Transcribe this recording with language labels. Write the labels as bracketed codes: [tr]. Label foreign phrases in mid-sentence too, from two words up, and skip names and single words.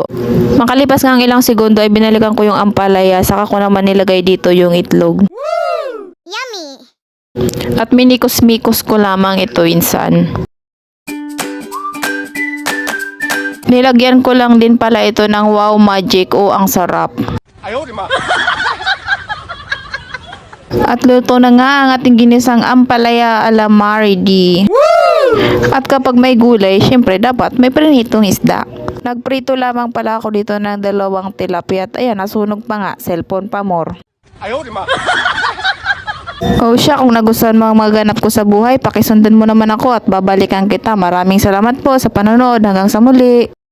[tl] Makalipas nga ang ilang segundo ay binalikan ko yung ampalaya, saka ko naman nilagay dito yung itlog. Yummy! At minikos-mikos ko lamang ito insan. Nilagyan ko lang din pala ito ng wow magic o ang sarap. [zh] 哎呦我的妈！ [tl] At luto na nga ang ating ginisang ampalaya ala Maridi. At kapag may gulay, syempre dapat may prinitong isda. Nagprito lamang pala ako dito ng 2 tilapia at ayan, nasunog pa nga, cellphone pa more. [zh] 哎呦我的妈！ [tl] O siya, kung nagustuhan mo ang mga ganap ko sa buhay, pakisundan mo naman ako at babalikan kita. Maraming salamat po sa panonood. Hanggang sa muli.